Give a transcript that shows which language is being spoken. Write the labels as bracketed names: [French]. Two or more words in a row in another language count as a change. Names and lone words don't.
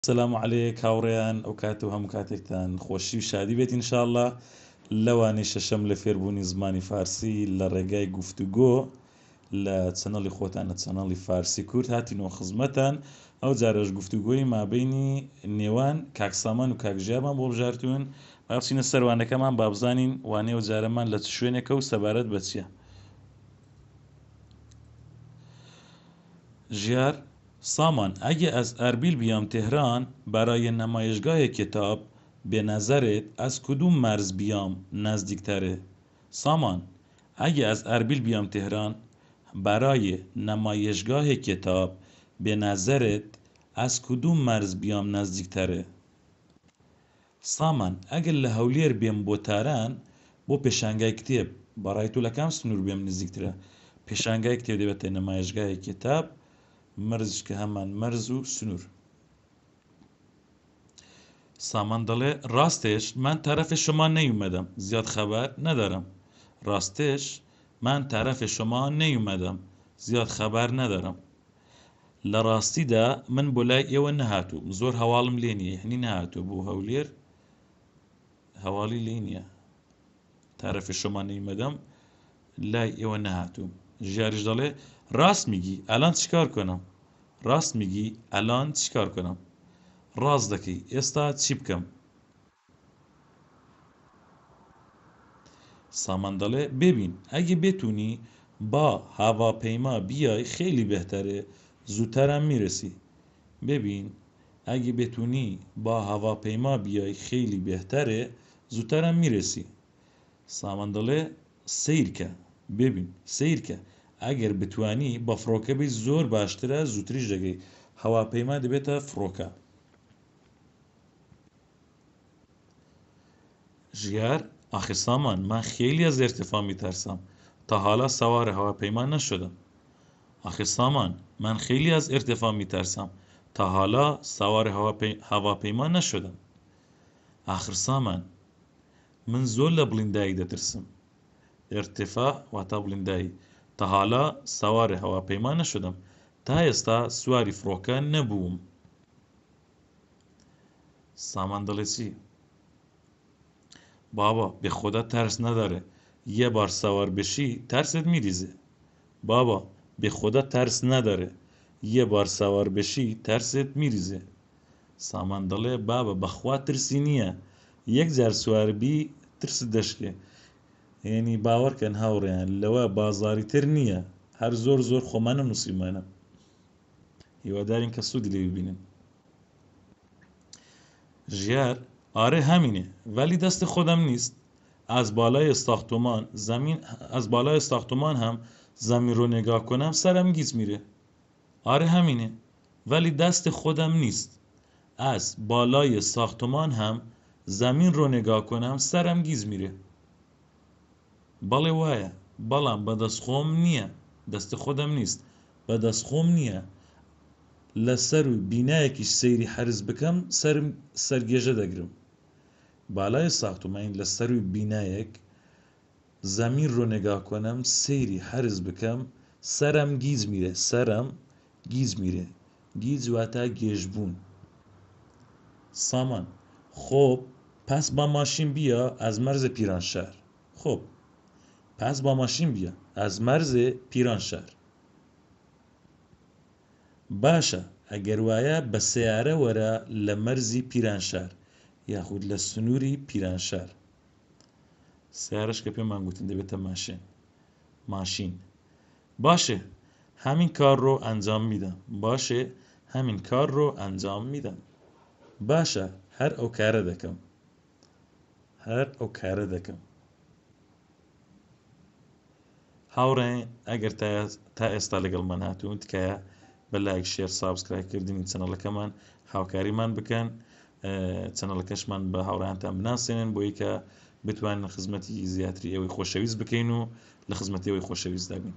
[Central Kurdish] سلام علیک هاوڕێیان ئەو کات و هەموو کاتێکتان خۆشی و شادی بێت ئینشاءالله لەوانەی شەشەم لە فێربوونی زمانی فارسی لە ڕێگای گفتوگۆ لە چەنەڵی خۆتانە چەنەڵی فارسی کورد هاتینەوە خزمەتان ئەو جارەش گفتوگۆی مابەینی نێوان کاک سامان و کاک ژیانمان بۆ بژارتوون با بچینە سەروانەکەمان با بزانین وانەیە و جارەمان لە چ شوێنێکە و سەبارەت بە چییە. ژیار: سامان، [Persian] اگه از اربیل بیام تهران برای نمایشگاه کتاب به نظرت از کدوم مرز بیام نزدیکتره؟ سامان: اگه از اربیل بیام تهران برای نمایشگاه کتاب به نظرت از کدوم مرز بیام نزدیکتره؟ [Central Kurdish] سامان: اگه لهولیر بیام بۆ تاران بۆ پێشانگای کتێب بەڕای تۆ لە کام سنوور بێم نزیکترە؟ پێشانگای کتێب دەبێتە [Persian] نمایشگای کتاب، مرزش که همان مرز و سنور. سامان دەڵێ ڕاستش من طرف شما نیومدم زیاد خبر ندارم. راستش من طرف شما نیومدم زیاد خبر ندارم. [Central Kurdish] لە ڕاستیدا من بۆ لای ئێوە نەهاتووم زۆر هەواڵم لێ نییە، یعنی نەهاتوو بۆ هەولێر هەواڵی لێ نییە. [Persian] طرف شما نیومدم [Central Kurdish] لای ئێوە نەهاتووم. [Persian] ژیاریش دەڵێ راست میگی الان چیکار کنم؟ راست میگی الان چیکار کنم؟ [Central Kurdish] ڕاست دەکەی ئێستا چی بکەم؟ [Persian] سامان دەڵێ ببین اگه بتونی با هواپیما بیای خیلی بهتره زودترم میرسی. ببین اگه بتونی با هواپیما بیای خیلی بهتره زودترم میرسی. [Central Kurdish] سامان دەڵێ سیرکە، ببین سیرکە ئەگەر بتوانی بە فڕۆکە بی زۆر باشترە زووتریش دەگەی. هەواپەیما دەبێتە فڕۆکە. ژیار: [Persian] آخه سامان من خیلی از ارتفاع میترسم تا حالا سوار هواپیما نشدم. آخه سامان من خیلی از ارتفاع میترسم تا حالا سوار هواپیما نشدم. [Central Kurdish] آخر سامان من زۆر لە بڵیندایی دەترسم. ارتفاع واتە بڵیندایی. تا حالا سوار هواپیما نشدم، تا ئێستا سواری فڕۆکە نەبووم. سامان دەڵێ چی؟ [Persian] بابا به خدا ترس نداره یه بار سوار بشی ترست میریزه. بابا به خدا ترس نداره یه بار سوار بشی ترست میریزه. [Central Kurdish] سامان دەڵێ بابا بەخوا ترسی نییە یەک جار سوار بی ترست دەشکێ. یعنی باوەڕکەن هاوڕێیان لەوە بازاڕی تر نییە، هەر زۆر زۆر خۆمانە نووسیمانە. هیوادارین کە سوودی لێ ببینن. ژیار: [Persian] آره همینه ولی دست خودم نیست. از بالای ساختمان هم زمین رو نگاه کنم سرم گیج میره. آره همینه ولی دست خودم نیست. از بالای ساختمان هم زمین رو نگاه کنم سرم گیج میره. [Central Kurdish] بەڵێ وایە بەڵام بەدەست خۆم نییە، [Persian] دەست خۆدەم نیست، [Central Kurdish] بەدەست خۆم نییە لەسەر و بینایەکیش سەیری حەرز بکەم سەرم سەرگێژە دەگرم. [Persian] بالای ساختمان [Central Kurdish] لەسەر و بینایەک [Persian] زەمین ڕۆ نگاه کنم [Central Kurdish] سەیری حەرز بکەم سەرم [Persian] گیج میرە. سەرم گیج میرە. [Central Kurdish] گیج واتە گێژبوون. سامان: [Persian] خب پس با ماشین بیا از مرز پیرانشهر. خب پس با ماشین بیا از مرز پیرانشهر. [Central Kurdish] باشە ئەگەر وایە بە سەیارە وەرە لە مەرزی پیرانشار یاخود لە سنووری پیرانشار. سیارەش کە پێمان گوتن دەبێتە ماشین. [Persian] باشه همین کار رو انجام میدم. باشه همین کار رو انجام میدم. [Central Kurdish] باشە هەر ئەو کارە دەکەم. هەر ئەو کارە دەکەم. هاوڕێن ئەگەر تا ئێستا لەگەڵمان هاتوون تکایە بە لایک شێر سابسکرایبکردنی چەنەڵەکەمان هاوکاریمان بکەن، چەنەڵەکەشمان بە هاوڕێیانتان بناسێنن بۆی کە بتوانن خزمەتی زیاتری ئێوەی خۆشەویست بکەین و لە خزمەتی ئێوەی خۆشەویستدا بین.